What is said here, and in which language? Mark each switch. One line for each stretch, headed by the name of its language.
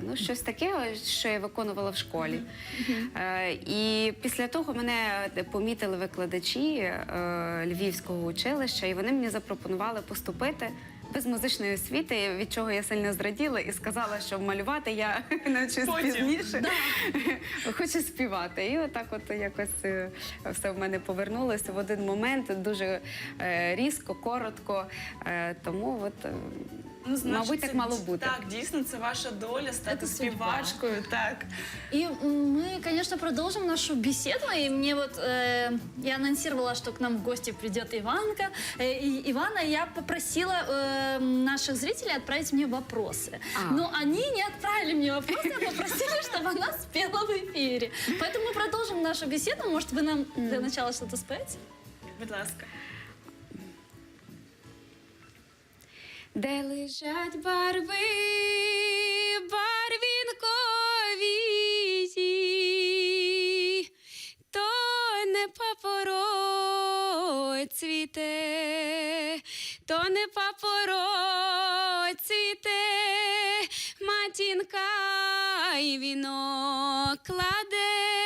Ukrainian: Ну, щось таке, що я виконувала в школі. І після того мене помітили викладачі Львівського училища, і вони мені запропонували поступити без музичної освіти, від чого я сильно зраділа і сказала, що малювати я навчусь пізніше, хочу співати. І отак от якось все в мене повернулося в один момент, дуже різко, коротко, тому от Ну, значить, мабуть, так це мало бути. Так, дійсно, це ваша доля стати Це судьба. співачкою. Так.
Russian: И мы, конечно, продолжим нашу беседу. И мне вот, я анонсировала, что к нам в гости придет Иванка. И Ивана, я попросила наших зрителей отправить мне вопросы. Но они не отправили мне вопросы, а попросили, чтобы она спела в эфире. Поэтому мы продолжим нашу беседу. Может, вы нам для начала что-то споете?
Ukrainian: Будь ласка. Де лежать барви, барвінкові, то не папороть цвіте, то не папороть цвіте, матінка й вінок кладе